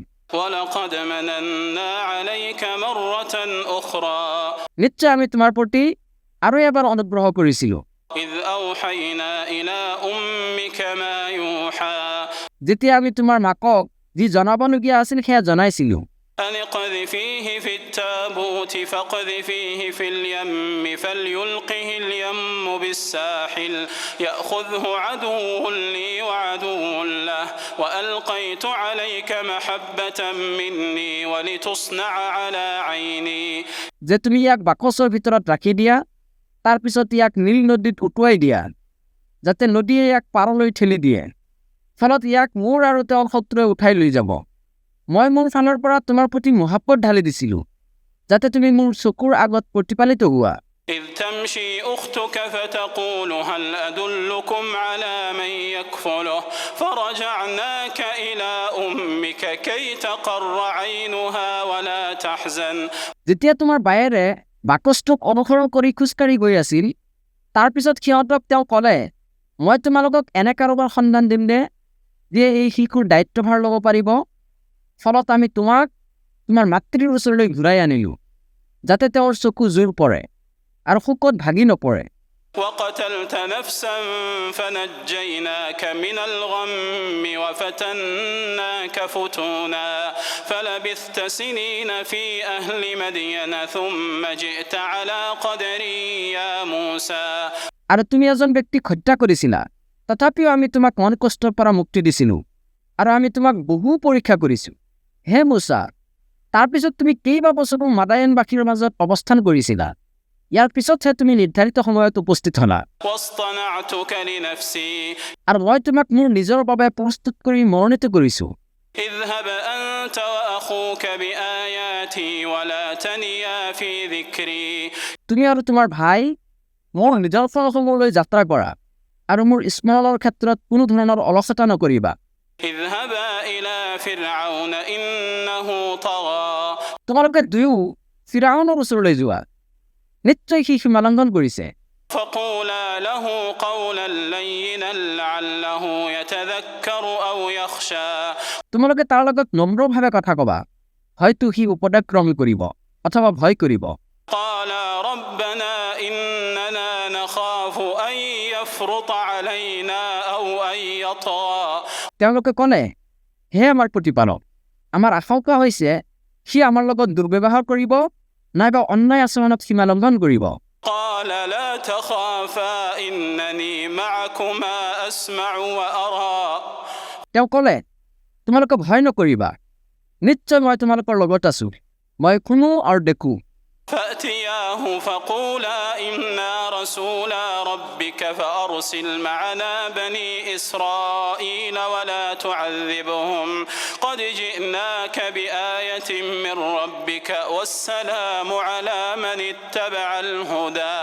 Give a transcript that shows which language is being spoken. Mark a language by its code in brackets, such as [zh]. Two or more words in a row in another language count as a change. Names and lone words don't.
[ar] ولقد مننا عليك مرة أخرى [as] নিশ্চয় আমি তোমাৰ প্ৰতি আৰু এবাৰ অনুগ্ৰহ কৰিছিলোঁ, [ar] إذ أوحينا إلى أمك ما يوحى [as] যেতিয়া আমি তোমাৰ মাকক যি জনাবলগীয়া আছিল সেয়া জনাইছিলোঁ। [ar] أن اقذفيه في التابوت فاقذفيه في اليم فليلقه اليم بالساحل يأخذه عدو لي وعدو له وألقيت عليك محبة مني ولتصنع على عيني [as] যে তুমি ইয়াক বাকচৰ ভিতৰত ৰাখি দিয়া, তাৰপিছত ইয়াক নীল নদীত উটুৱাই দিয়া, যাতে নদীয়ে ইয়াক পাৰলৈ ঠেলি দিয়ে, ফলত ইয়াক মোৰ আৰু তেওঁৰ শত্ৰুৱে উঠাই লৈ যাব। মই মোৰ ফালৰ পৰা তোমাৰ প্ৰতি মহাব্বত ঢালি দিছিলোঁ, যাতে তুমি মোৰ চকুৰ আগত প্ৰতিপালিত হোৱা। [ar] إذ تمشي أختك فتقول هل أدلكم على من يكفله فرجعناك إلى أمك كي تقر عينها ولا تحزن [as] যেতিয়া তোমাৰ বায়েৰে বাকচটোক অনুসৰণ কৰি খোজকাঢ়ি গৈ আছিল, তাৰপিছত সিহঁতক তেওঁ ক'লে, মই তোমালোকক এনে কাৰোবাৰ সন্ধান দিম নে যিয়ে এই শিশুৰ দায়িত্বভাৰ ল'ব পাৰিব। ফলত আমি তোমাক তোমাৰ মাতৃৰ ওচৰলৈ ঘূৰাই আনিলোঁ, যাতে তেওঁৰ চকু জোৰ পৰে আৰু শোকত ভাগি নপৰে। [ar] وقتلت نفسا فنجيناك من الغم وفتناك فتونا فلبثت سنين في أهل مدين ثم جئت على قدري يا موسى [as] আৰু তুমি এজন ব্যক্তিক হত্যা কৰিছিলা, তথাপিও আমি তোমাক মন কষ্টৰ পৰা মুক্তি দিছিলোঁ আৰু আমি তোমাক বহু পৰীক্ষা কৰিছোঁ। হে মুছা, তাৰপিছত তুমি কেইবা বছৰো মাদায়নবাসীৰ মাজত অৱস্থান কৰিছিলা, ইয়াৰ পিছতহে তুমি নিৰ্ধাৰিত সময়ত উপস্থিত হ'লা। [ar] واصطنعتك لنفسي [as] আৰু মই তোমাক মোৰ নিজৰ বাবে প্ৰস্তুত কৰি মনোনীত কৰিছোঁ। [ar] اذهب أنت وأخوك بآياتي ولا تنيا في ذكري [as] তুমি আৰু তোমাৰ ভাই মোৰ নিদৰ্শনসমূহলৈ যাত্ৰা কৰা আৰু মোৰ স্মৰণৰ ক্ষেত্ৰত কোনো ধৰণৰ অলসতা নকৰিবা। [ar] اذهبا إلى فرعون إنه طغى [as] তোমালোকে দুয়ো ফিৰাউনৰ ওচৰলৈ যোৱা, নিশ্চয় সি সীমা লংঘন কৰিছে। [ar] فقولا له قولا لينا لعله يتذكر أو يخشى [as] তোমালোকে তাৰ লগত নম্ৰভাৱে কথা ক'বা, হয়তো সি উপদেশ গ্ৰহণ কৰিব অথবা ভয় কৰিব। [ar] قالا ربنا إننا نخاف أن يفرط علينا أو أن يطغى [as] তেওঁলোকে ক'লে, হে আমাৰ প্ৰতিপালক, আমাৰ আশংকা হৈছে সি আমাৰ লগত দুৰ্ব্যৱহাৰ কৰিব নাইবা অন্যায় আচৰণত সীমা লংঘন কৰিব। [ar] قال لا تخافا إنني معكما أسمع وأرى [as] তেওঁ ক'লে, তোমালোকে ভয় নকৰিবা, নিশ্চয় মই তোমালোকৰ লগত আছোঁ, মই শুনো আৰু দেখোঁ। [ar] فأتياه فقولا إنا رسولا ربك ربك فأرسل معنا بني إسرائيل ولا تعذبهم قد جئناك بآية من ربك والسلام على من اتبع الهدى